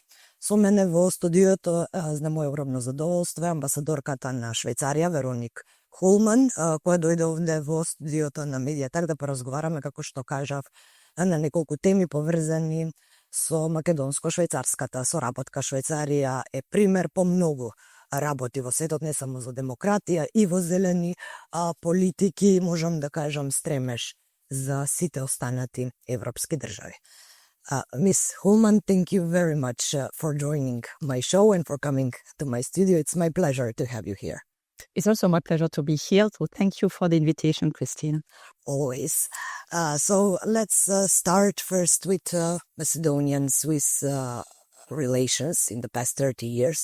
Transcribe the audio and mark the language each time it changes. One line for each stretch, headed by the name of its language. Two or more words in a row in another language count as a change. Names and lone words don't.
Macedonian: Со мене во студиото, на моје огромно задоволство, амбасадорката на Швајцарија, Вероник Хулман, која дојде овде во студиото на медијата да поразговараме, како што кажав, на неколку теми поврзани со македонско-швајцарската соработка. Швајцарија е пример по многу работи во светот, не само за демократија, и во зелени политики, можам да кажам, стремеш за сите останати европски држави.
English: Miss Hulman, thank you very much for joining my show and for coming to my studio. It's my pleasure to have you here. It's also my pleasure to be here, so thank you for the invitation, Christine. Always. So let's start first with Macedonian-Swiss relations in the past 30 years.